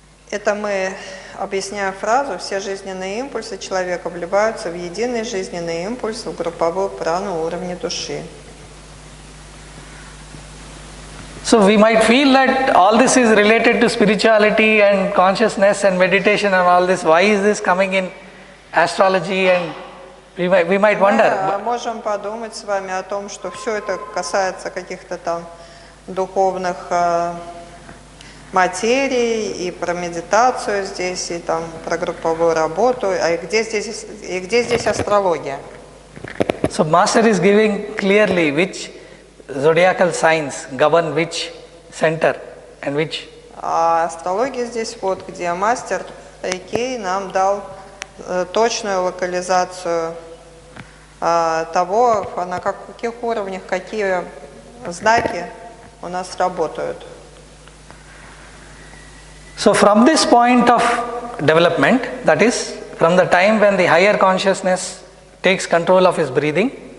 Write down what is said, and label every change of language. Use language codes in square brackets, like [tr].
[ru] Это мы объясняем фразу: все жизненные импульсы человека вливаются в единый жизненный импульс, в групповую прану уровня души. [en] So we might feel that all this is related to spirituality and consciousness and meditation and all this. Why is this coming in astrology? And we might wonder. [ru] Мы можем подумать с вами о том, что все это касается каких-то там духовных материй, и про медитацию здесь, и там про групповую работу. А где здесь астрология? [en] So Master is giving clearly which zodiacal signs govern which center and which. [ru] А астрология здесь вот, где мастер Рейкей нам дал точную локализацию того, на каких уровнях какие знаки у нас работают. [en] So from this point of development, that is, from the time when the higher consciousness takes control of his breathing,